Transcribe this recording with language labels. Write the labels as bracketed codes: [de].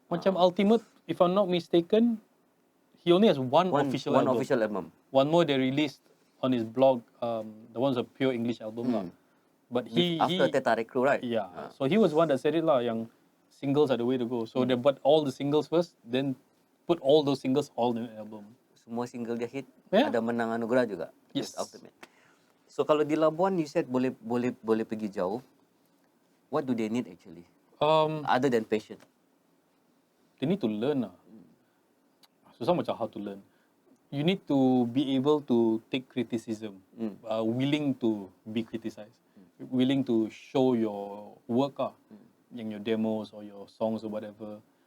[en] Macam Ultimate, if I'm not mistaken, he only has one official album. One more they released on his blog. The one's a pure English album lah. But after Tetarik Crew, right? Yeah. So he was one that said it lah, yang singles are the way to go. So they bought all the singles first, then put all those singles all in the album. [ms] Semua single dia hit, ada menang anugerah juga. [en] Yes. [ms] Ultimate. So kalau di Labuan you said boleh pergi jauh. [en] What do they need actually? Other than passion. They need to learn lah. Susah macam how to learn. You need to be able to take criticism, willing to be criticized, willing to show your work in your demos or your songs or whatever.